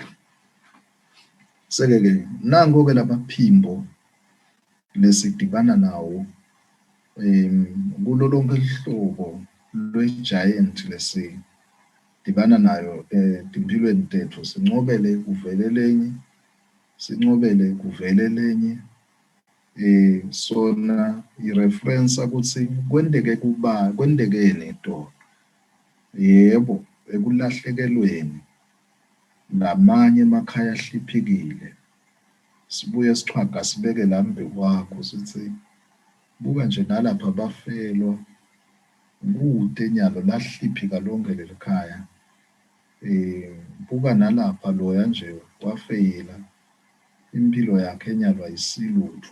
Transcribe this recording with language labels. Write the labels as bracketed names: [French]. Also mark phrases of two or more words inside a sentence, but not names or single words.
[Swati] Seke-ke nango-ke lamaphimbo lesidibana nawo kulo lonke lihlobo lwe-giant lesidibana nayo timpilweni tethu. Sincobele kuvele lenye, sincobele kuvele lenye. Sona i-reference ukuthi kwendekeni etolo. Yebo, ekulahlekelweni, namanye emakhaya ahliphekile. Sibuye sichwaga sibeke la mbe kwakho sithi buka nje nalapha bafelwa kude nyalo lahliphika lonke leli khaya, Buka nalapha loya nje wafeyila impilo yakhe enyalwa isilutho.